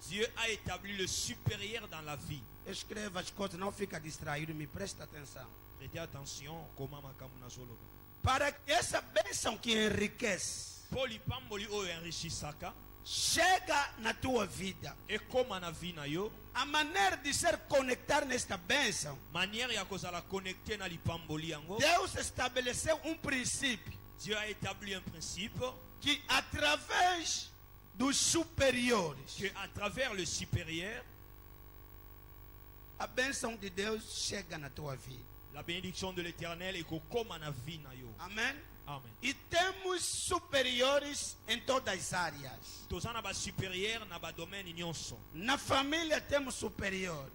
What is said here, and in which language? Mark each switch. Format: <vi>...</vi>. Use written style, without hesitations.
<fr>Dieu a établi le supérieur dans la vie.</fr> <pt>Escreva as coisas, não fica distraído, me presta atenção.</pt> <fr>Prêtez attention comment</fr> <ln>makambo nazoloba.</ln> <pt>Para que essa bênção que enriquece</pt> <ln>Pour lipamboli oyo enrichisaka</ln> <pt>chega na tua vida,</pt> <ln>et koma na vie na yo,</ln> <pt>a maneira de ser conectar nesta bênção,</pt> <ln>manière ya kozala connecté na lipamboli yango.</ln> <pt>Deus estabeleceu princípio</pt> <fr>Dieu a établi un principe</fr> <pt>que através dos superiores,</pt> <fr>que à travers le supérieur,</fr> <pt>a bênção de Deus chega na tua vida.</pt> <fr>la bénédiction de l'Éternel est</fr> <ln>koma na vie na yo.</ln> <pt>Amém? Amen. E temos superiores em todas as áreas.</pt> <ln>Tozana ba supérieur na ba domaine nyonso.</ln> <pt>Na família temos superior.</pt>